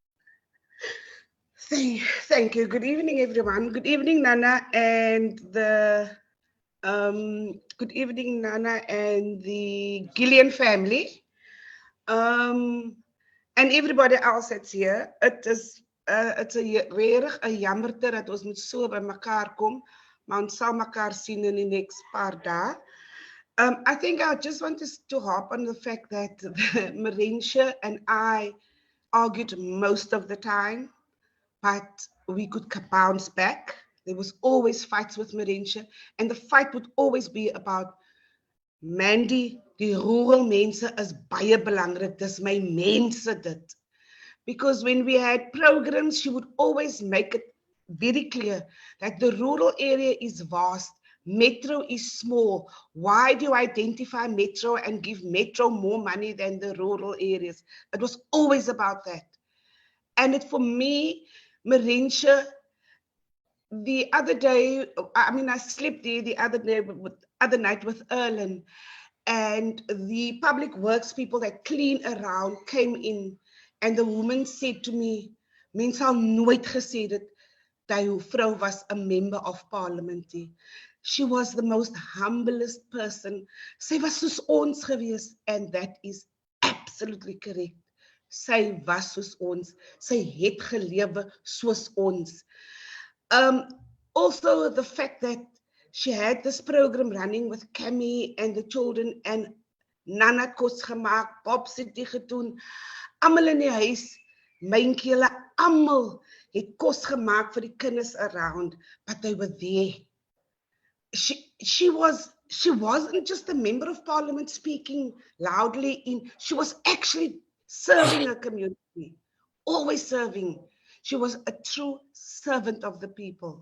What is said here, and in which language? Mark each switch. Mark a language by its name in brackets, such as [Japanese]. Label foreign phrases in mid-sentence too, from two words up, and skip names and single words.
[English] Thank you. Good evening, everyone. Good evening, Nana, and the good evening, Nana, and the Gillion family, and everybody else that's here. It's a rare, [Afrikaans] jammerte dat ons moet so by mekaar kom, maar ons sal mekaar sien in die next paar dae. [English] I think I just want to harp on the fact that Maurencia and I argued most of the time, but we could bounce back. There was always fights with Maurencia, and the fight would always be about Mandy, [Afrikaans] die rural mense is baie belangrik, dis my mense dit. [English] Because when we had programs, she would always make it very clear that the rural area is vast, Metro is small. Why do you identify Metro and give Metro more money than the rural areas? It was always about that. And for me, Maurencia, the other day, I mean, I slept there the other night with Erlen, and the public works people that clean around came in, and the woman said to me, [Afrikaans] "Mens sal nooit gesê dit dat jou vrou [English] was a member of parliament." She was the most humblest person. [Afrikaans] Sy was soos ons gewees, [English] and that is absolutely correct. [Afrikaans] Sy was soos ons. Sy het gelewe soos ons. [English] Also the fact that she had this program running with Cammy and the children and Nana [Afrikaans] het kos gemaak, Bob het dit gedoen. Almal in die huis, myntjie, hulle almal het kos gemaak vir die kinders around, [English] but they were there. She wasn't just a member of parliament speaking loudly she was actually serving her community, always serving. She was a true servant of the people.